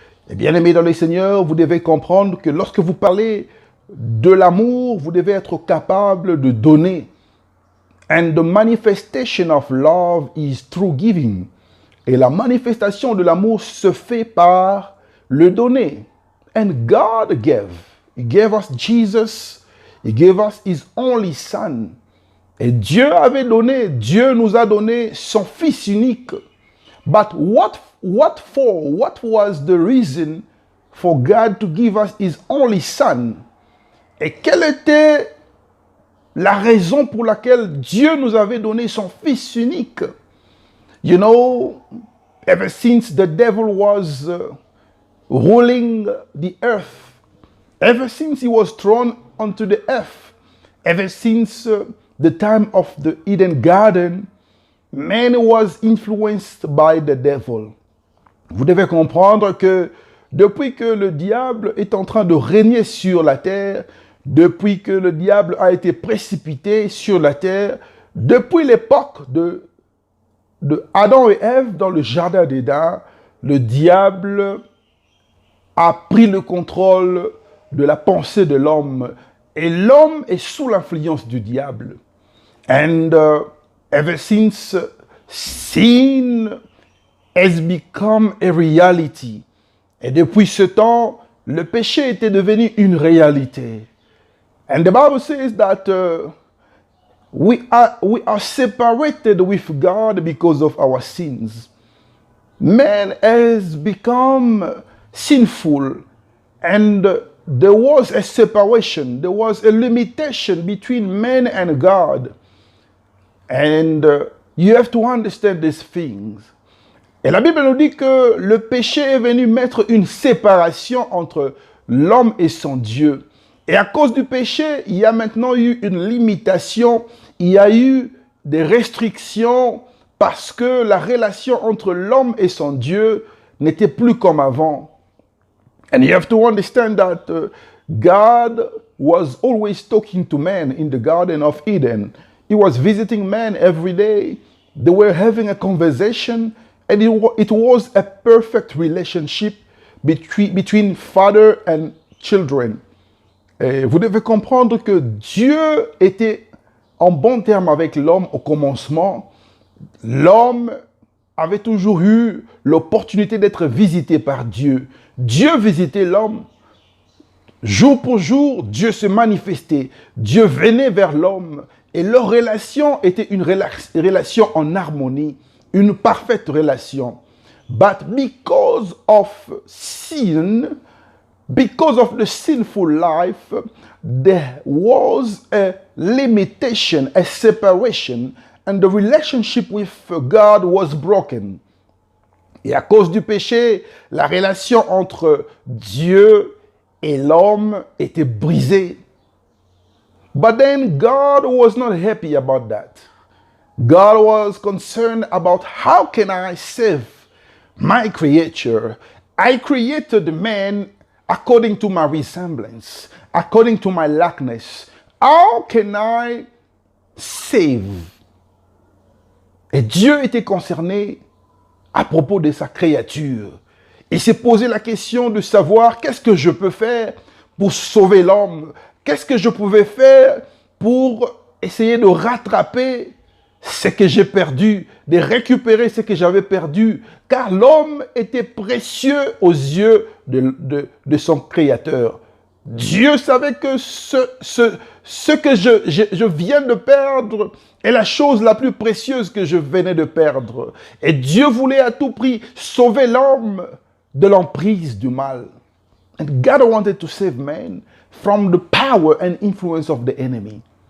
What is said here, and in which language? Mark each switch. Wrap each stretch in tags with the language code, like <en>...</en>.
<fr>Et bien aimés dans le Seigneur, vous devez comprendre que lorsque vous parlez de l'amour, vous devez être capable de donner.</fr> <en>And the manifestation of love is through giving.</en> <fr>Et la manifestation de l'amour se fait par le donner.</fr> <en>And God gave. He gave us Jesus. He gave us His only Son.</en> <fr>Et Dieu avait donné, Dieu nous a donné son Fils unique.</fr> <en>But what was the reason for God to give us His only Son?</en> <fr>Et quelle était la raison pour laquelle Dieu nous avait donné son Fils unique?</fr> <en>You know, ever since the devil was ruling the earth, ever since he was thrown onto the earth, ever since the time of the Eden Garden, man was influenced by the devil.</en> <fr>Vous devez comprendre que depuis que le diable est en train de régner sur la terre, depuis que le diable a été précipité sur la terre, depuis l'époque de Adam et Ève dans le jardin d'Éden, le diable a pris le contrôle de la pensée de l'homme et l'homme est sous l'influence du diable.</fr> <en>And ever since sin has become a reality.</en> <fr>Et depuis ce temps, le péché était devenu une réalité.</fr> <en>And the Bible says that we are separated with God because of our sins. Man has become sinful and there was a separation, there was a limitation between man and God. And you have to understand these things.</en> <fr>Et la Bible nous dit que le péché est venu mettre une séparation entre l'homme et son Dieu. Et à cause du péché, il y a maintenant eu une limitation, il y a eu des restrictions parce que la relation entre l'homme et son Dieu n'était plus comme avant.</fr> <en>And you have to understand that God was always talking to man in the Garden of Eden. He was visiting man every day. They were having a conversation and it was a perfect relationship between father and children.</en> <fr>Et vous devez comprendre que Dieu était en bon terme avec l'homme au commencement. L'homme avait toujours eu l'opportunité d'être visité par Dieu. Dieu visitait l'homme. Jour pour jour, Dieu se manifestait. Dieu venait vers l'homme. Et leur relation était une relation en harmonie, une parfaite relation.</fr> <en>But because of sin, because of the sinful life, there was a limitation, a separation, and the relationship with God was broken.</en> <fr>Et à cause du péché, la relation entre Dieu et l'homme était brisée.</fr> <en>But then God was not happy about that. God was concerned about how can I save my creature. I created man according to my resemblance, according to my likeness. How can I save?</en> <fr>Et Dieu était concerné à propos de sa créature. Il s'est posé la question de savoir qu'est-ce que je peux faire pour sauver l'homme. Qu'est-ce que je pouvais faire pour essayer de rattraper ce que j'ai perdu, de récupérer ce que j'avais perdu, car l'homme était précieux aux yeux de son Créateur. Dieu savait que ce que je viens de perdre est la chose la plus précieuse que je venais de perdre. Et Dieu voulait à tout prix sauver l'homme de l'emprise du mal.</fr> <en>And God wanted to save man from the power and influence of the enemy.</en>